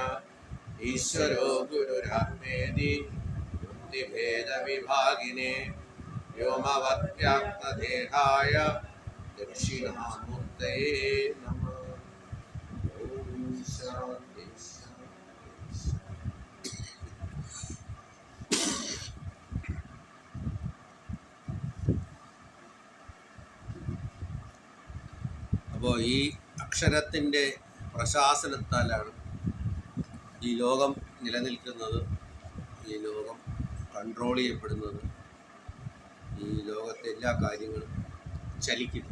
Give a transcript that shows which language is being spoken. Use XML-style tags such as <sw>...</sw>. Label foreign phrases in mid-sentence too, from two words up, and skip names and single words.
<sa>ईश्वरो गुरुरात्मेति बुद्धिभेदविभागिने व्योमवद्व्याप्तदेहाय दक्षिणामूर्तये नमः। ॐ शान्ति शान्ति।</sa> <ml>അപ്പോൾ ഈ അക്ഷരത്തിൻ്റെ പ്രശാസനത്താലാണ് ഈ ലോകം നിലനിൽക്കുന്നത്, ഈ ലോകം കൺട്രോൾ ചെയ്യപ്പെടുന്നത്, ഈ ലോകത്തെ എല്ലാ കാര്യങ്ങളും ചലിക്കുന്നു.</ml>